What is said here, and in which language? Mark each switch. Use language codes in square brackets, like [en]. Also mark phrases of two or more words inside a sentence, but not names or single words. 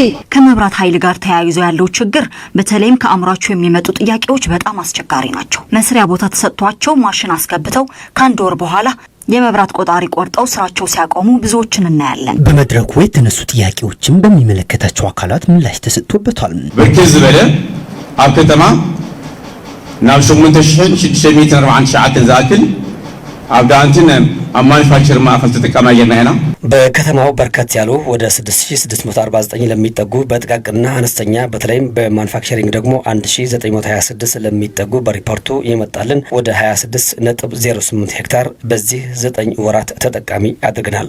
[am] ከመብራት ኃይል ጋር ተያይዞ ያለው ችግር በተለይም ከአምራቹ የሚመጡ ጥያቄዎች በጣም አስቸጋሪ ናቸው። መስሪያ ቦታ ተሰጥቷቸው ማሽን አስገብተው ከአንድ ወር በኋላ የመብራት ቆጣሪ ቆርጠው ስራቸው ሲያቆሙ ብዙዎችን እናያለን። በመድረኩ የተነሱ ጥያቄዎችን በሚመለከታቸው አካላት ምላሽ ተሰጥቶበታል። [ti] ብርክዝ ዝበለ ኣብ ከተማ ናብ 8649 ዝኣክል ኣብ ዳንቲን ኣብ ማኑፋክቸር ማዕከል ተጠቃሚ ያለና [am] በከተማው በርከት ያሉ ወደ 6649 ለሚጠጉ በጥቃቅንና አነስተኛ በተለይም በማኑፋክቸሪንግ ደግሞ 1926 ለሚጠጉ በሪፖርቱ ይመጣልን ወደ 26.08 ሄክታር በዚህ 9 ወራት ተጠቃሚ አድርገናል።